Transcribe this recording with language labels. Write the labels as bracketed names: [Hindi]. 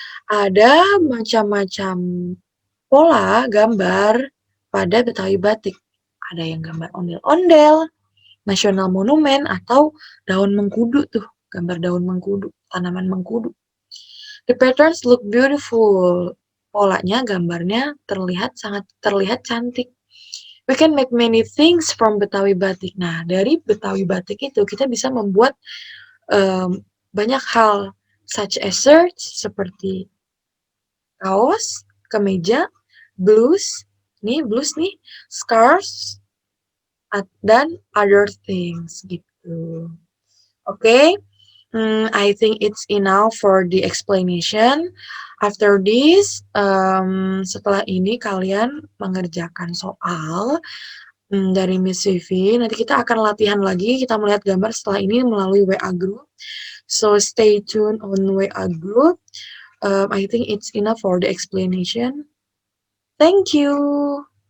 [Indonesian] Ada macam-macam pola gambar pada Betawi batik. Ada yang gambar ondel-ondel, nasional monumen, atau daun mengkudu tuh, gambar daun mengkudu, tanaman mengkudu. [English] The patterns look beautiful. [Indonesian] Polanya, gambarnya terlihat cantik. [English] We can make many things from Betawi batik. [Indonesian] Nah, dari Betawi batik itu kita bisa membuat banyak hal, [English] such as shirts, [Indonesian] seperti kaos, kemeja, blouse nih, scarves, dan [English] other things [Indonesian] gitu. [English] Okay, I think it's enough for the explanation. After this, [Indonesian] setelah ini kalian mengerjakan soal dari Miss Vivi. Nanti kita akan latihan lagi, kita melihat gambar setelah ini melalui WA group. [English] So stay tuned on WA group. I think it's enough for the explanation. Thank you.